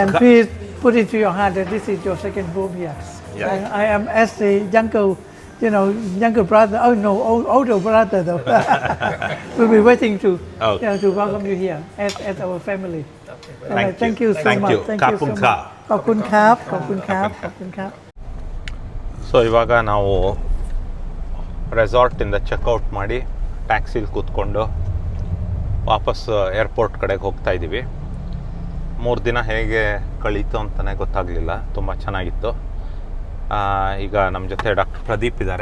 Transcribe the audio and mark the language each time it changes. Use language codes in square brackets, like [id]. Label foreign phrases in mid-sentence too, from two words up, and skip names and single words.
[en] And please put it to your heart that this is your second home here. I am as the younger brother. Oh no, older brother though. We'll be waiting to welcome you here as our family. Thank you so much. Thank you so much. [th] ขอบคุณครับ [kn] ಸೊ ಇವಾಗ ನಾವು ರೆಸಾರ್ಟಿಂದ ಚೆಕ್ಔಟ್ ಮಾಡಿ ಟ್ಯಾಕ್ಸಿಲಿ ಕೂತ್ಕೊಂಡು ವಾಪಸ್ ಏರ್ಪೋರ್ಟ್ ಕಡೆಗೆ ಹೋಗ್ತಾ ಇದ್ದೀವಿ. 3 ದಿನ ಹೇಗೆ ಕಳೀತು ಅಂತಲೇ ಗೊತ್ತಾಗಲಿಲ್ಲ. ತುಂಬ ಚೆನ್ನಾಗಿತ್ತು. ಈಗ ನಮ್ಮ ಜೊತೆ ಡಾಕ್ಟರ್ ಪ್ರದೀಪ್ ಇದ್ದಾರೆ.